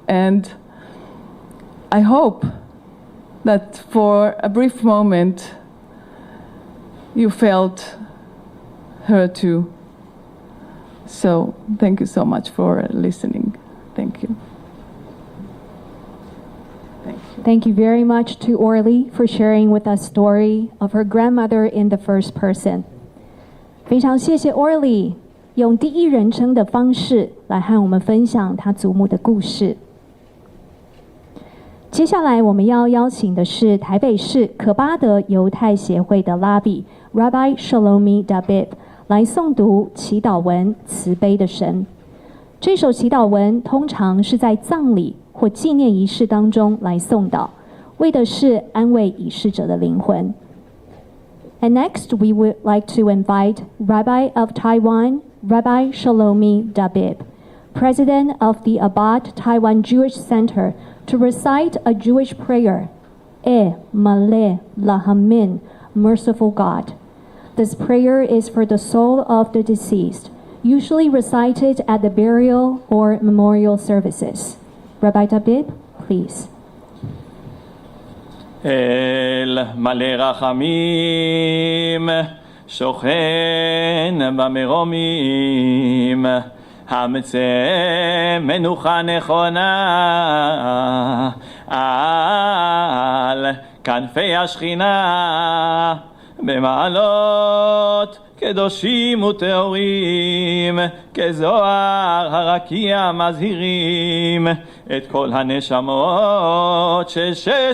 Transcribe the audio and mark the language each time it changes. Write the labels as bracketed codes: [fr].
[en] And I hope that for a brief moment you felt her too. So thank you so much for listening. Thank you. Thank you. Thank you very much to Orly for sharing with us story of her grandmother in the first person. [zh] 非常谢谢 Orly 用第一人称的方式来和我们分享她祖母的故事。接下来我们要邀请的是台北市可巴德犹太协会的拉比 Rabbi Shlomi Dabib 来诵读祈祷文慈悲的神。这首祈祷文通常是在葬礼或纪念仪式当中来诵祷，为的是安慰已逝者的灵魂。 [en] And next, we would like to invite Rabbi of Taiwan, Rabbi Shlomi Dabib, President of the Abad Taiwan Jewish Center, to recite a Jewish prayer, Maleh Lahamin, Merciful God. This prayer is for the soul of the deceased, usually recited at the burial or memorial services. Rabbi Dabib, please. [he] אל מלא רחמים, שוכן במרומים, המצא מנוחה נכונה על כנפי השכינה, במעלות קדושים וטהורים, כזוהר הרקיע מזהירים את כל הנשמות של 6